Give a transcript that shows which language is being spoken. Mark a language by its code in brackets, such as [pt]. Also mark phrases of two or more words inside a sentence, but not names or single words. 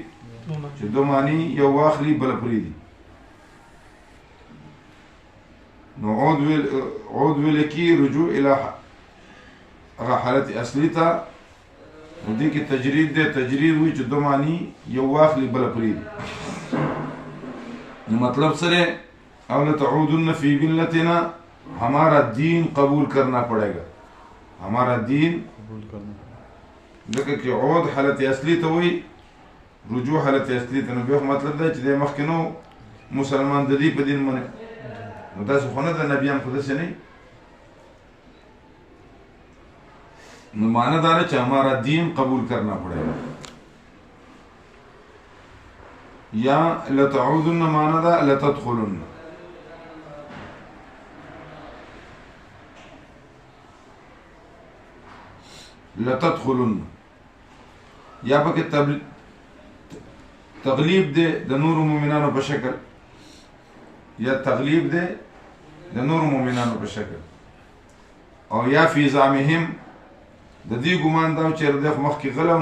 [ps] چې دو معنی یو واخلي بل پرېږدي. نو عود ویل کیږي رجوع الى هغه حالت اصلي ته. نو دې کې تجرید دی، تجرید وایي چې دو معنی یو واخلي بل پرېږدي. نو مطلب سره او [ar] لتعودن فی ملتنا، [ur] ہمارا دین قبول کرنا پڑے گا، ہمارا دین قبول کرنا. [ps] ځکه چې عود حالت اصلي ته وایي، رجوع حالت اصلي ته. نو بیا مطلب دی چې د مخکینو مسلمان د دې په دین باندې نو داسې خو نه ده، نبیان خو داسې نه. نو معنی دا ده چې [ur] ہمارا دین قبول کرنا پڑے گا. [ps] یا لتعودن معنی ده لتدخلن. لتدخلن یا پکې تغلیب دے د نور مومنانو په شکل، یا تغلیب دے د نور مومنانو په شکل، او یا [ar] فی زعمهم [ps] د دې ګمان دا چې د مخکې غلو.